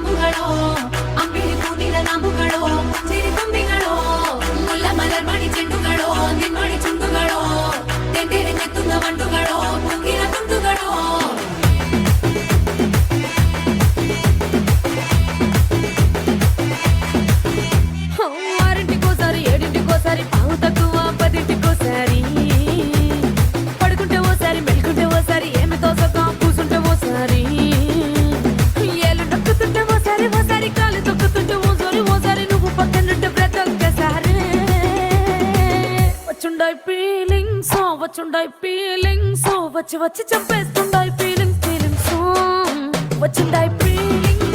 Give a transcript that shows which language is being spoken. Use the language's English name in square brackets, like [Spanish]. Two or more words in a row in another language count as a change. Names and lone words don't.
[Malayalam] നെഞ്ചുകളോ അമ്പിളി പൂനില നാമ്പുകളോ പുഞ്ചിരി തുമ്പികളോ മുല്ല മലർ മണി ചെണ്ടുകളോ നിൻമണി ചുണ്ടുകളോ തെണ്ടിരിഞ്ഞെത്തുന്ന വണ്ടുകളോ പൊങ്കില തുണ്ടുകളോ [Telugu] ఆరింటికోసారి ఏడింటికోసారి పావు తక్కువ పదింటికోసారి పడుకుంటే ఓసారి మెలుకుంటే ఓసారి ఏమి తోసక కూసుంటే ఓసారి ఏళ్ళు నొక్కుతుంటే ఓసారి ఓసారి కాలు తొక్కుతుంటే ఓసారి నువ్వు పక్కనుంటే ప్రతి ఒక్కసారి వచ్చుండాయి ఫీలింగ్స్ వచ్చి వచ్చి చంపేస్తుండాయి ఫీలింగ్స్ వచ్చిండాయి ఫీలింగ్స్